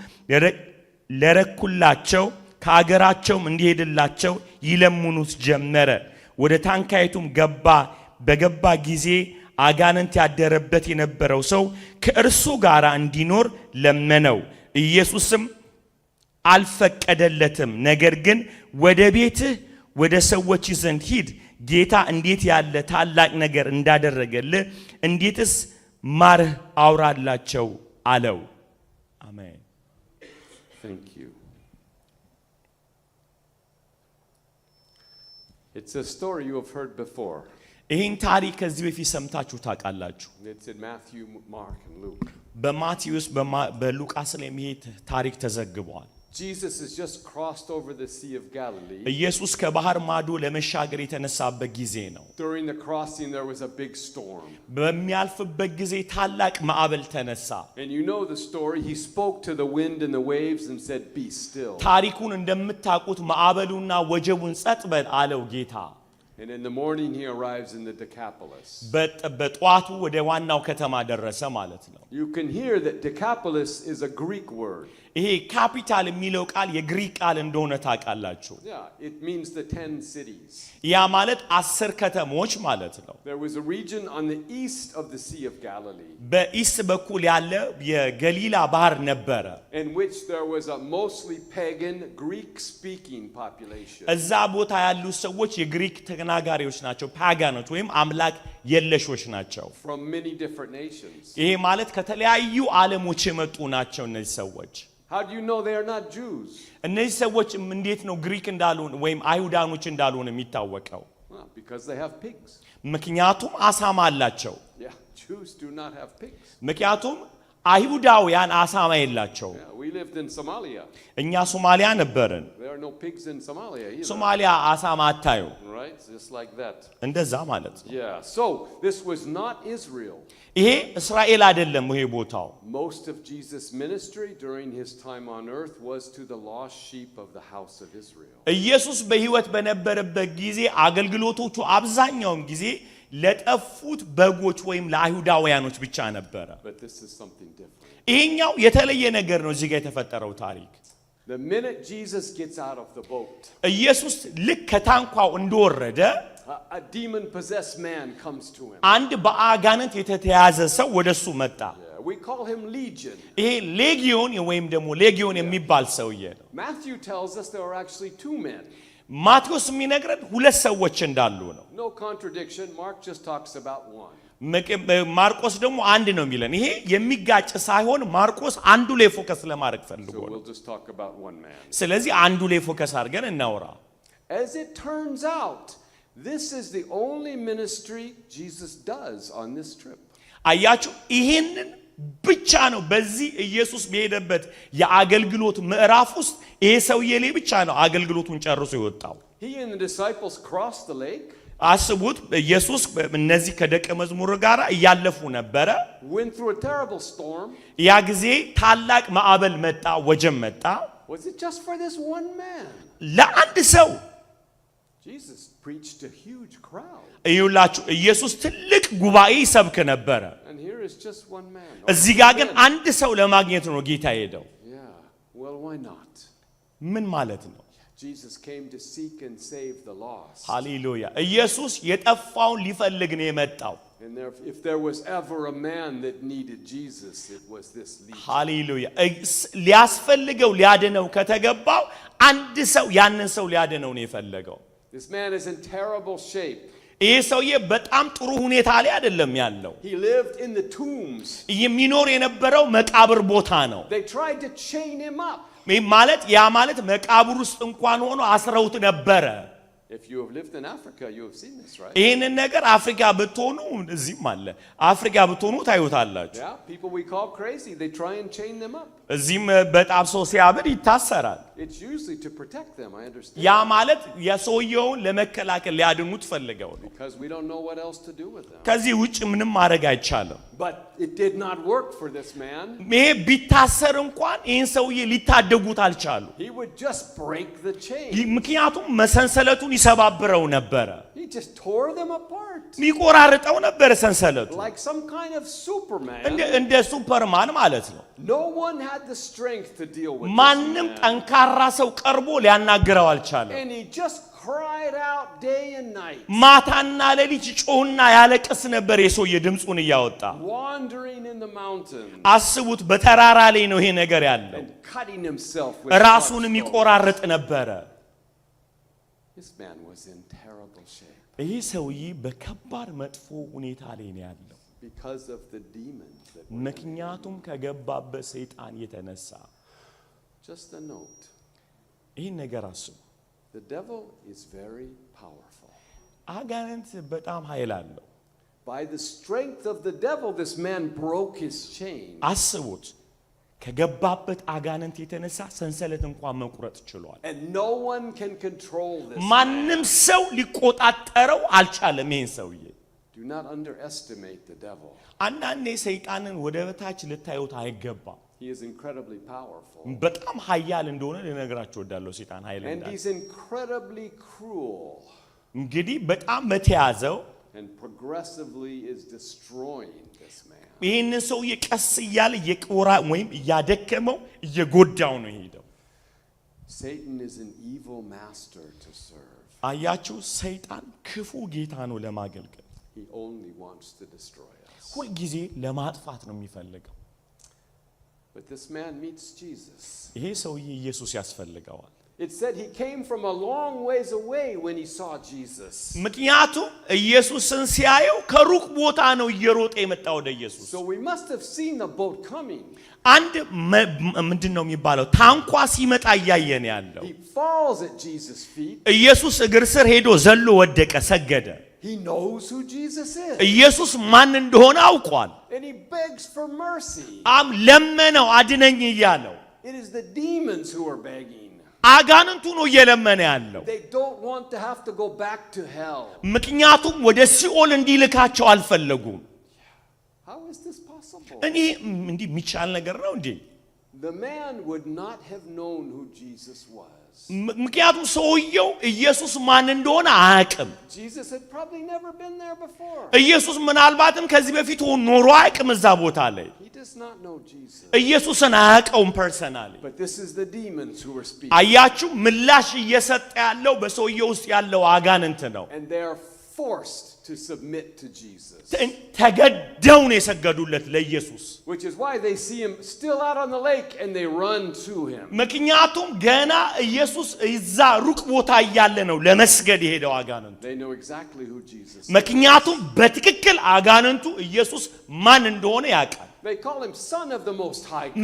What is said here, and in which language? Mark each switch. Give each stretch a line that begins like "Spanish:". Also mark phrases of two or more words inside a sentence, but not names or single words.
Amharic: ለረኩላቸው ከአገራቸውም እንዲሄድላቸው ይለምኑት ጀመረ ወደ ታንኳይቱም በገባ ጊዜ አጋንንት ያደረበት የነበረው ሰው ከእርሱ ጋር እንዲኖር ለመነው ኢየሱስም አልፈቀደለትም ነገር ግን ወደ ቤትህ ወደ ሰዎች ዘንድ ሂድ ጌታ እንዴት ያለ ታላቅ ነገር እንዳደረገልህ እንዴትስ ማርህ አውራላቸው አለው አሜን
English: Thank you. It's a story you have heard before.
Amharic: ይህን ታሪክ ከዚህ በፊት ሰምታችሁ ታውቃላችሁ
English: It's in Matthew, Mark and Luke.
Amharic: በማቴዎስ በሉቃስ ላይ ይሄ ታሪክ ተዘግቧል
English: Jesus has just crossed over the Sea of Galilee.
Amharic: ኢየሱስ ከባህር ማዶ ለመሻገር የተነሳበት ጊዜ ነው
English: During the crossing there was a big storm.
Amharic: በሚያልፍበት ጊዜ ታላቅ ማዕበል ተነሳ
English: And you know the story. He spoke to the wind and the waves and said, "Be still."
Amharic: ታሪኩን እንደምታውቁት ማዕበሉና ወጀቡን ጸጥ በል አለው ጌታ
English: And in the morning he arrives in the Decapolis.
Amharic: በጧቱ ወደ ዋናው ከተማ ደረሰ ማለት ነው
English: You can hear that Decapolis is a Greek word.
Amharic: ይሄ ካፒታል የሚለው ቃል የግሪክ ቃል እንደሆነ ታውቃላችሁ
English: Yeah, it means the 10 cities.
Amharic: ያ ማለት 10 ከተሞች ማለት ነው
English: There was a region on the east of the Sea of Galilee
Amharic: በኢስት በኩል ያለ የገሊላ ባህር ነበረ
English: in which there was a mostly pagan Greek speaking population.
Amharic: እዛ ቦታ ያሉ ሰዎች የግሪክ ተናጋሪዎች ናቸው ፓጋኖች ወይም አምላክ የለሾች ናቸው
English: From many different nations.
Amharic: ይሄ ማለት ከተለያዩ ዓለሞች የመጡ ናቸው እነዚህ ሰዎች
English: How do you know they are not Jews?
Amharic: እነዚህ ሰዎች እንዴት ነው ግሪክ እንዳልሆነ ወይም አይሁዳኖች እንዳልሆነ የሚታወቀው
English: Well, because they have pigs.
Amharic: ምክንያቱም አሳማ አላቸው
English: Yeah, Jews do not have pigs.
Amharic: ምክንያቱም አይሁዳውያን አሳማ የላቸው
English: Yeah, we lived in Somalia.
Amharic: እኛ ሶማሊያ ነበርን
English: There are no pigs in Somalia either.
Amharic: ሶማሊያ አሳማ አታዩ
English: Right? Just like that.
Amharic: እንደዛ ማለት ነው
English: Yeah. So, this was not Israel.
Amharic: ይሄ እስራኤል አይደለም ይሄ ቦታው
English: Most of Jesus' ministry during his time on earth was to the lost sheep of the house of Israel.
Amharic: ኢየሱስ በህይወት በነበረበት ጊዜ አገልግሎቶቹ አብዛኛውን ጊዜ ለጠፉት በጎች ወይም ለአይሁዳውያኖች ብቻ ነበረ
English: But this is something different.
Amharic: ይሄኛው የተለየ ነገር ነው እዚህ ጋር የተፈጠረው ታሪክ
English: The minute Jesus gets out of the boat,
Amharic: ኢየሱስ ልክ ከታንኳው እንደወረደ
English: a demon-possessed man comes to him.
Amharic: አንድ በአጋንንት የተያዘ ሰው ወደሱ መጣ
English: Yeah, we call him Legion.
Amharic: ይሄ ሌጊዮን ወይም ደግሞ ሌጊዮን የሚባል ሰውዬ ነው
English: Matthew tells us there were actually 2 men.
Amharic: ማቴዎስ የሚነግረን ሁለት ሰዎች እንዳሉ ነው
English: No contradiction. Mark just talks about one.
Amharic: ማርቆስ ደግሞ አንድ ነው የሚለን ይሄ የሚጋጭ ሳይሆን ማርቆስ አንዱ ላይ ፎከስ ለማድረግ ፈልጎ
English: So
Amharic: ነው
English: we'll just talk about one man.
Amharic: ስለዚህ አንዱ ላይ ፎከስ አድርገን እናውራ
English: As it turns out, this is the only ministry Jesus does on this trip.
Amharic: አያችሁ ይሄንን ብቻ ነው በዚህ ኢየሱስ በሄደበት የአገልግሎት ምዕራፍ ውስጥ ይሄ ሰውዬ ላይ ብቻ ነው አገልግሎቱን ጨርሶ የወጣው።
English: He and the disciples crossed the lake.
Amharic: አስቡት ኢየሱስ እነዚህ ከደቀ መዝሙር ጋር እያለፉ ነበረ።
English: Went through a terrible storm.
Amharic: ያ ጊዜ ታላቅ ማዕበል መጣ፣ ወጀብ መጣ።
English: Was it just for this one man?
Amharic: ለአንድ ሰው
English: Jesus preached to a huge crowd.
Amharic: እዩላችሁ ኢየሱስ ትልቅ ጉባኤ ይሰብክ ነበረ።
English: And here is just one man.
Amharic: እዚህ ጋር ግን አንድ ሰው ለማግኘት ነው ጌታ ሄደው።
English: Yeah. Well, why not?
Amharic: ምን ማለት ነው?
English: Jesus came to seek and save the lost.
Amharic: ሃሌሉያ ኢየሱስ የጠፋውን ሊፈልግ ነው የመጣው።
English: And if there was ever a man that needed Jesus, it was this legion.
Amharic: ሃሌሉያ ሊያስፈልገው ሊያድነው ከተገባው አንድ ሰው ያንን ሰው ሊያድነው ነው የፈለገው።
English: This man is in terrible shape.
Amharic: ይሄ ሰውዬ በጣም ጥሩ ሁኔታ ላይ አይደለም ያለው።
English: He lived in the tombs.
Amharic: የሚኖር የነበረው መቃብር ቦታ ነው።
English: They tried to chain him up.
Amharic: ማለት ያ ማለት መቃብር ውስጥ እንኳን ሆኖ አስረውት ነበረ።
English: If you have lived in Africa, you have seen this, right?
Amharic: ይሄንን ነገር አፍሪካ ብትሆኑ እዚህም አለ አፍሪካ ብትሆኑ ታዩታላችሁ።
English: Yeah, people we call crazy, they try and chain them up.
Amharic: እዚህም በጣም ሰው ሲያብድ ይታሰራል።
English: It's usually to protect them, I understand.
Amharic: ያ ማለት የሰውየውን ለመከላከል ሊያድኑት ፈልገው ነው።
English: Because we don't know what else to do with them.
Amharic: ከዚህ ውጭ ምንም ማድረግ አይቻልም።
English: But it did not work for this man.
Amharic: ይሄ ቢታሰር እንኳን ይህን ሰውዬ ሊታደጉት አልቻሉ።
English: He would just break the chain.
Amharic: ምክንያቱም መሰንሰለቱን ይሰባብረው ነበረ።
English: He just tore them apart.
Amharic: ሚቆራርጠው ነበር ሰንሰለቱ
English: Like some kind of Superman.
Amharic: እንደ ሱፐርማን ማለት ነው።
English: No one had the strength to deal with
Amharic: ማንም
English: this man.
Amharic: ጠንካራ ሰው ቀርቦ ሊያናግረው አልቻለም።
English: And he just cried out day and night.
Amharic: ማታና ሌሊት ጮህና ያለቅስ ነበር የሰውዬ ድምጹን እያወጣ።
English: Wandering in the mountains.
Amharic: አስቡት በተራራ ላይ ነው ይሄ ነገር ያለው።
English: And cutting himself with
Amharic: ራሱንም ይቆራርጥ ነበረ።
English: This man was in terrible shape.
Amharic: ይሄ ሰውዬ በከባድ መጥፎ ሁኔታ ላይ ነው ያለው።
English: Because of the demons that were.
Amharic: ምክንያቱም ከገባበት ሰይጣን የተነሳ።
English: Just a note.
Amharic: ይሄን ነገር አስቡ።
English: The devil is very powerful.
Amharic: አጋንንት በጣም ኃይል አለው።
English: By the strength of the devil, this man broke his chain.
Amharic: አስቡት ከገባበት አጋንንት የተነሳ ሰንሰለት እንኳን መቁረጥ ችሏል።
English: And no one can control this.
Amharic: ማንም ሰው ሊቆጣጠረው አልቻለም ይሄን ሰውዬ።
English: Do not underestimate the devil.
Amharic: አንዳንዴ ሰይጣንን ወደ በታች ልታዩት አይገባም።
English: He is incredibly powerful.
Amharic: በጣም ኃያል እንደሆነ ልነግራችሁ እወዳለሁ። ሰይጣን ኃይል
English: And
Amharic: እንዳለው
English: he's incredibly cruel.
Amharic: እንግዲህ በጣም በተያዘው
English: And progressively is destroying this man.
Amharic: ይሄንን ሰውዬ ቀስ እያለ እየቆራ ወይም እያደከመው እየጎዳው ነው ሄደው።
English: Satan is an evil master to serve.
Amharic: አያችሁ ሰይጣን ክፉ ጌታ ነው ለማገልገል።
English: He only wants to destroy us.
Amharic: ሁል ጊዜ ለማጥፋት ነው የሚፈልገው።
English: But this man meets Jesus.
Amharic: ይሄ ሰውዬ ኢየሱስ ያስፈልገዋል።
English: It said he came from a long ways away when he saw Jesus.
Amharic: ምክንያቱም ኢየሱስን ሲያየው ከሩቅ ቦታ ነው እየሮጠ የመጣው ወደ ኢየሱስ።
English: So we must have seen the boat coming.
Amharic: አንድ ምንድነው የሚባለው ታንኳ ሲመጣ እያየን ያለው።
English: He falls at Jesus' feet.
Amharic: ኢየሱስ እግር ስር ሄዶ ዘሎ ወደቀ፣ ሰገደ።
English: He knows who Jesus is.
Amharic: ኢየሱስ ማን እንደሆነ አውቋል።
English: And he begs for mercy.
Amharic: ለመነው አድነኝ እያለው።
English: It is the demons who are begging.
Amharic: አጋንንቱ ነው እየለመነ ያለው።
English: They don't want to have to go back to hell.
Amharic: ምክንያቱም ወደ ሲኦል እንዲልካቸው አልፈለጉም።
English: How is this possible?
Amharic: እኔ እንዲህ የሚቻል ነገር ነው እንዴ?
English: The man would not have known who Jesus was.
Amharic: ምክንያቱም ሰውየው ኢየሱስ ማን እንደሆነ አያውቅም።
English: Jesus had probably never been there before.
Amharic: ኢየሱስ ምናልባትም ከዚህ በፊት ኖሮ አያውቅም እዛ ቦታ ላይ።
English: He does not know Jesus.
Amharic: ኢየሱስን አያውቀውም ፐርሰናሊ።
English: But this is the demons who are speaking.
Amharic: አያችሁ ምላሽ እየሰጠ ያለው በሰውየው ውስጥ ያለው አጋንንት ነው።
English: And they are forced to submit to Jesus.
Amharic: ተገደው ነው የሰገዱለት ለኢየሱስ።
English: Which is why they see him still out on the lake and they run to him.
Amharic: ምክንያቱም ገና ኢየሱስ እዛ ሩቅ ቦታ እያለ ነው ለመስገድ የሄደው አጋንንቱ።
English: They know exactly who Jesus is.
Amharic: ምክንያቱም በትክክል አጋንንቱ ኢየሱስ ማን እንደሆነ ያውቃል።
English: They call him son of the most high God.